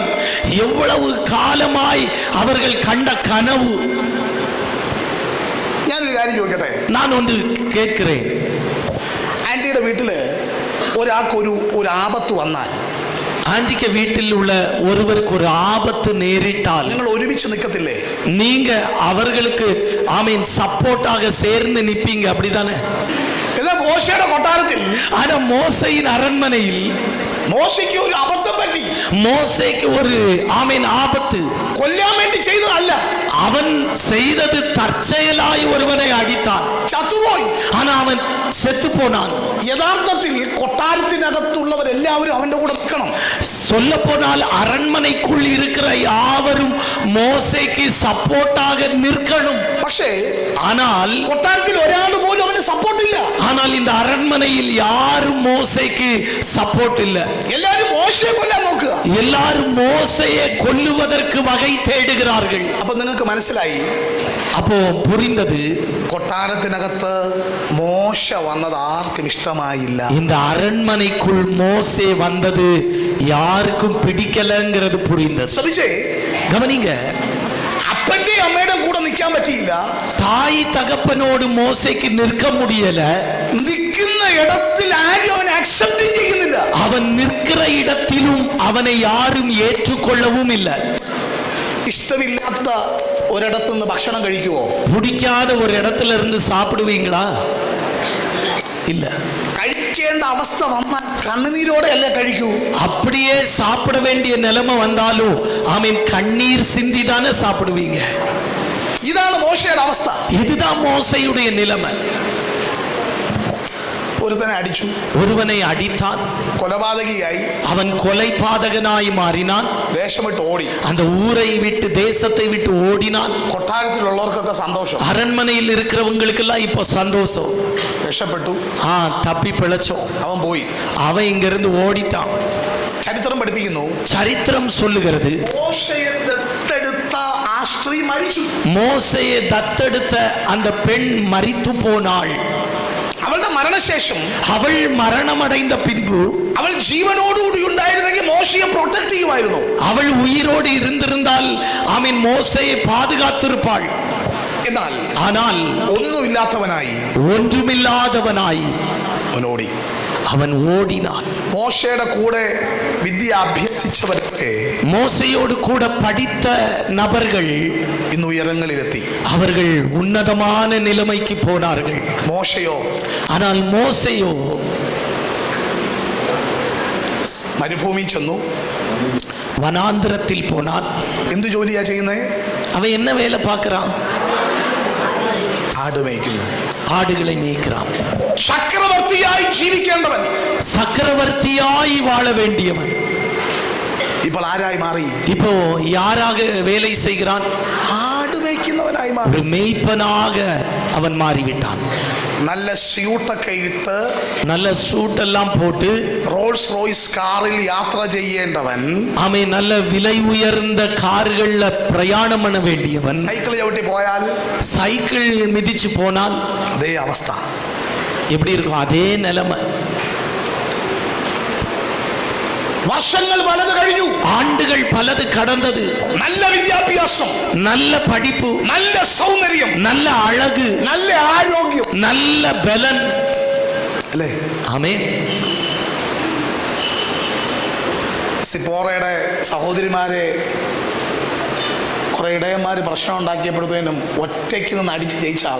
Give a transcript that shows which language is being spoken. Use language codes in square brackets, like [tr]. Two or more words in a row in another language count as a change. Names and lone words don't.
[ta] எவ்வளவு காலமாய் அவர்கள் கண்ட கனவு. [ml] ഞാനൊരു കാര്യം ചോദിക്കട്ടെ. [ta] நான் ஒன்று கேட்கிறேன். [ml] ആന്റിയുടെ വീട്ടില് ഒരാൾക്ക് ഒരു ആപത്ത് വന്നാൽ, [ta] ஆண்டிக்க வீட்டில் உள்ள ஒருவருக்கு ஒரு ஆபத்து நேரிட்டால் [ml] നിങ്ങൾ ഒരുമിച്ച് നിൽക്കത്തില്ലേ? [ta] நீங்க அவர்களுக்கு ஆமீன் சப்போர்ட்டாக சேர்ந்து நிப்பீங்க, அப்படிதானே? [ml] എന്നാൽ മോശയുടെ കൊട്ടാരത്തിൽ, [ta] ஆனா மோசையின் அரண்மனையில் [ml] മോശയ്ക്ക് ഒരു അബദ്ധം പറ്റി. [ta] மோசேக்கு ஒரு ஆமீன் ஆபத்து. [ml] കൊല്ലാൻ വേണ്ടി ചെയ്തതല്ല, [ta] அவன் செய்தது தற்செயலாய் ஒருவனை அடித்தான். [ml] ചത്തുപോയി. [ta] ஆனா அவன் செத்து போனான். [ml] യഥാർത്ഥത്തിൽ കൊട്ടാരത്തിനകത്തുള്ളവരെല്ലാവരും അവന്റെ കൂടെ നിൽക്കണം. [ta] சொல்ல போனால் அரண்மனைக்குள் இருக்கிற யாவரும் மோசேக்கு சப்போர்ட்டாக நிற்கணும். [ml] പക്ഷേ [ta] ஆனால் [ml] കൊട്ടാരത്തിൽ ഒരാൾ പോലും അവന് സപ്പോർട്ട് ഇല്ല. [ta] ஆனால் இந்த அரண்மனையில் யாரும் மோசேக்கு சப்போர்ட் இல்ல. [ml] എല്ലാരും മോശയെ കൊല്ലാൻ നോക്കുക. [ta] எல்லாரும் மோசையை கொல்லுவதற்கு வகை தேடுகிறார்கள். [ml] അപ്പൊ നിങ്ങൾക്ക് മനസ്സിലായി, [ta] அப்போ புரிந்தது, [ml] കൊട്ടാരത്തിനകത്ത് മോശ വന്നത് ആർക്കും ഇഷ്ടമായില്ല. [ta] இந்த அரண்மனைக்குள் மோசே வந்தது யாருக்கும் பிடிக்கலங்கிறது புரிந்தது. [ml] ശ്രമിച്ചേ, [ta] கவனிங்க, [ml] അപ്പന്റെ അമ്മയുടെ കൂടെ നിൽക്കാൻ പറ്റിയില്ല. [ta] தாய் தகப்பனோடு மோசேக்கு நிற்க முடியல. [ml] നിൽക്കുന്ന ഇടത്തിൽ ആരും അവനെ അക്സെപ്റ്റ് ചെയ്യുന്നില്ല. [ta] அவன் நிற்கிற இடத்திலும் அவனை யாரும் ஏற்றுக்கொள்ளவும் இல்லை. [ml] ഇഷ്ടമില്ലാത്ത ഒരിടത്തുനിന്ന് ഭക്ഷണം കഴിക്കുവോ? [ta] பிடிக்காத ஒரு இடத்துல இருந்து சாப்பிடுவீங்களா? இல்ல. [ml] കഴിക്കേണ്ട അവസ്ഥ വന്നാൽ കണ്ണുനീരോടെ അല്ലേ കഴിക്കൂ. [ta] அப்படியே சாப்பிட வேண்டிய நிலைமை வந்தாலும் ஆமீன் கண்ணீர் சிந்தி தானே சாப்பிடுவீங்க. [ml] ഇതാണ് മോശയുടെ അവസ്ഥ. [ta] இதுதான் மோசையுடைய நிலைமை. [ml] ഒരുത്തനെ അടിച്ചു, [ta] ஒருவனை அடித்தான், [ml] കൊലപാതകിയായി, [ta] அவன் கொலைபாதகனாய் மாறினான், [ml] ദേശം വിട്ട് ഓടി. [ta] அந்த ஊரை விட்டு தேசத்தை விட்டு ஓடினான். [ml] കൊട്ടാരത്തിലുള്ളവർക്കൊക്കെ സന്തോഷം, [ta] அரண்மனையில் இருக்கிறவங்களுக்கெல்லாம் இப்போ சந்தோஷம், [ml] രക്ഷപ്പെട്ടു, [ta] தப்பி பிழைச்சோம், [ml] അവൻ പോയി. [ta] அவன் இங்கிருந்து ஓடிட்டான். [ml] ചരിത്രം പഠിപ്പിക്കുന്നു, [ta] சரித்திரம் சொல்லுகிறது [ml] മോശയെ ദത്തെടുത്ത ആ സ്ത്രീ മരിച്ചു. [ta] மோசேயை தத்தெடுத்த அந்த பெண் மரித்து போனாள். [ml] അവളുടെ മരണശേഷം, [ta] அவள் மரணமடைந்த பின்பு, [ml] അവൾ ജീവനോടുകൂടി ഉണ്ടായിരുന്നെങ്കിൽ മോശയെ പ്രൊട്ടക്ട് ചെയ്യുമായിരുന്നു. [ta] அவள் உயிரோடு இருந்திருந்தால் ஆமீன் மோசேயை பாதுகாத்திருப்பாள். [ml] എന്നാൽ [ta] ஆனால் [ml] ഒന്നുമില്ലാത്തവനായി, [ta] ஒன்றுமில்லாதவனாய் [ml] അവനോടി. [ta] அவன் ஓடினான். [ml] മോശയുടെ കൂടെ വിദ്യ അഭ്യസിച്ചവരൊക്കെ, [ta] மோசையோடு கூட படித்த நபர்கள் [ml] ഇന്ന് ഉയരങ്ങളിലെത്തി. [ta] அவர்கள் உன்னதமான நிலைமைக்கு போனார்கள். [ml] മോശയോ [ta] ஆனால் மோசையோ [ml] മരുഭൂമി ചെന്നു. [ta] வனாந்திரத்தில் போனான். [ml] എന്ത് ജോലിയാ ചെയ്യുന്നേ? [ta] அவன் என்ன வேலை பார்க்கிறான்? [ml] ആട് മേയ്ക്കുന്നു. [ta] ஆடுகளை மேய்க்கிறான். [ml] ചക്രവർത്തിയായി ജീവിക്കേണ്ടവൻ, [ta] சக்கரவர்த்தியாய் வாழ வேண்டியவன் [ml] ഇപ്പോൾ ആരായി മാറി? [ta] இப்போ யாராக வேலை செய்கிறான்? [ml] ആട് മേയ്ക്കുന്നവനായി മാറി. [ta] ஒரு மேய்ப்பனாக அவன் மாறிவிட்டான். [ml] നല്ല സ്യൂട്ടൊക്കെ ഇട്ട്, [ta] நல்ல சூட்டெல்லாம் போட்டு, [ml] റോൾസ് റോയ്സ് കാറിൽ യാത്ര ചെയ്യേണ്ടവൻ, [ta] அவன் நல்ல விலை உயர்ந்த கார்கள்ல பிரயாணம் பண்ண வேண்டியவன், [ml] സൈക്കിൾ ചവിട്ടി പോയാൽ [ta] சைக்கிள் மிதிச்சு போனால் [ml] അതേ അവസ്ഥ. [ta] எப்படி இருக்கும்? அதே நிலைமை. [ml] വർഷങ്ങൾ പലത് കഴിഞ്ഞു, [ta] ஆண்டுகள் பலது கடந்தது. [ml] നല്ല വിദ്യാഭ്യാസം, [ta] நல்ல படிப்பு, [ml] നല്ല സൗന്ദര്യം, [ta] நல்ல அழகு, [ml] നല്ല ആരോഗ്യം, [ta] நல்ல பலன். [ml] അല്ലേ? [ta] ஆமென். [ml] സിപ്പോറയുടെ സഹോദരിമാരെ കുറെ ഇടയന്മാര് പ്രശ്നം ഉണ്ടാക്കിയപ്പോഴത്തേനും ഒറ്റയ്ക്ക് നിന്ന് അടിച്ച് ജയിച്ച ആളാ.